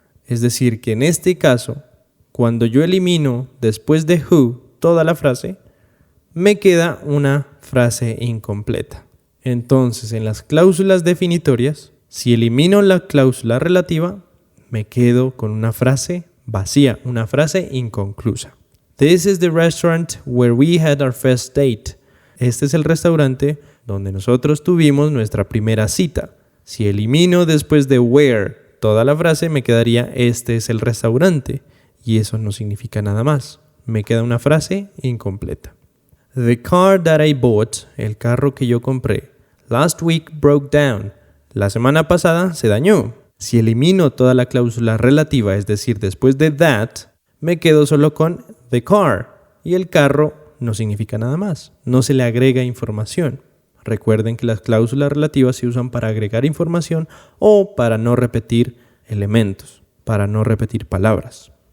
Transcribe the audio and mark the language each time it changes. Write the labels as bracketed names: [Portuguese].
[Spanish] Es decir, que en este caso, cuando yo elimino después de who toda la frase, me queda una frase incompleta. Entonces, en las cláusulas definitorias, si elimino la cláusula relativa, me quedo con una frase vacía, una frase inconclusa. [English] This is the restaurant where we had our first date. [Spanish] Este es el restaurante donde nosotros tuvimos nuestra primera cita. Si elimino después de where toda la frase, me quedaría este es el restaurante. Y eso no significa nada más. Me queda una frase incompleta. [English] The car that I bought, [Spanish] el carro que yo compré, [English] last week broke down. [Spanish] La semana pasada se dañó. Si elimino toda la cláusula relativa, es decir, después de that, me quedo solo con [English] the car. [Spanish] Y el carro no significa nada más. No se le agrega información. Recuerden que las cláusulas relativas se usan para agregar información o para no repetir elementos, para no repetir palabras.